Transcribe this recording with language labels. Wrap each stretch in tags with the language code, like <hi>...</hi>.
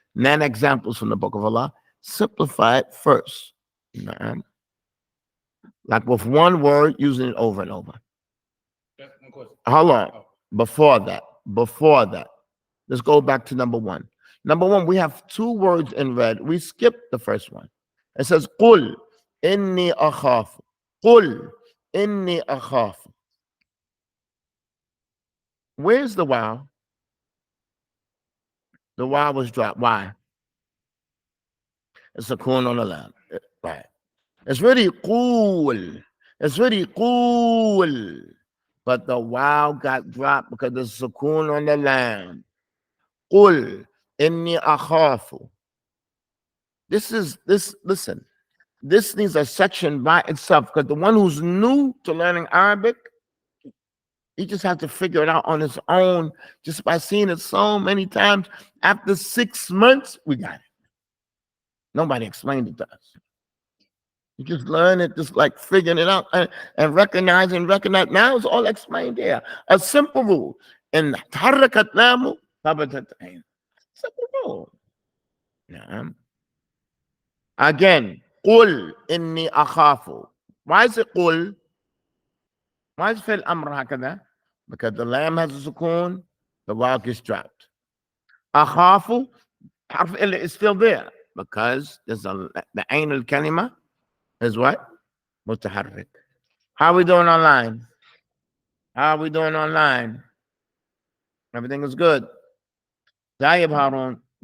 <en>Not examples from the Book of Allah. Simplify it first. Like with one word, using it over and over. Hold on. Before that, let's go back to number one. Number one, we have two words in red. We skipped the first one. It says,</en> <ar>قُلْ إِنِّي أَخَافُ. قُلْ إِنِّي أَخَافُ.</ar> <en>Where's the wow? The wow was dropped. Why? It's a corn on the lamb. Right. It's really cool. It's really cool. But the wow got dropped because there's sukoon on the lam. Qul inni akhafu. Listen, this needs a section by itself because the one who's new to learning Arabic, he just has to figure it out on his own just by seeing it so many times. After 6 months, we got it. Nobody explained it to us. You just learn it, just like figuring it out and recognize. Now it's all explained there. A simple rule.</en> <ar>In تحركت لامه ثبتت عين.</ar> <en>Simple rule. نعم. Again,</en> <ar>قل إني أخاف.</ar> <en>Why is it قل? Why is</en> <ar>فعل الأمر هكذا?</ar> <en>Because the lamb has a sukoon, the waw gets dropped. أخاف, حرف إلا is still there because there's the</en> <ar>عين الكلمة</ar> <en>is what? متحرك. How are we doing online? How are we doing online? Everything is good. Tayyib Harun.</en>